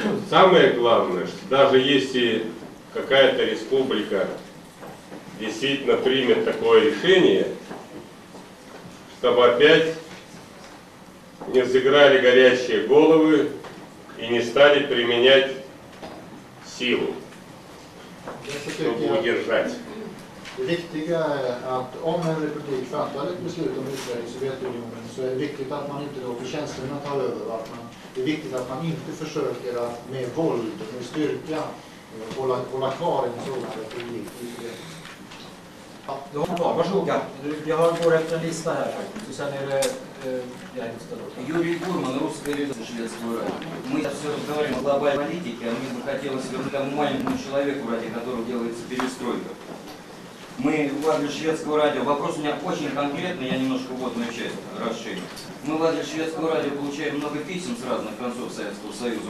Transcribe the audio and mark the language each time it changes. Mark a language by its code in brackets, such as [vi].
[ru] самое главное, что даже если какая-то республика действительно примет такое решение, чтобы опять не взыграли горячие головы и не стали применять силу, чтобы удержать. [sv] Det viktiga är att om en republik fattar ett beslut om utträde i Sovjetunionen så är det viktigt att man inte låter känslorna ta över. Det är viktigt att man inte försöker att med våld, med styrka, hålla kvar en sådan republik i Sovjetunionen. Du har kvar, varsågod. Jag går efter en lista här faktiskt. Och sen är det... [ru] Юрий Гурман, русская редакция шведского радио. Мы сейчас все разговариваем о глобальной политике, а мне бы хотелось вернуть тому маленькому человеку, ради которого делается перестройка. Мы в адрес шведского радио, вопрос у меня очень конкретный, я немножко вводную часть расширю. Мы в адрес шведского радио получаем много писем с разных концов Советского Союза.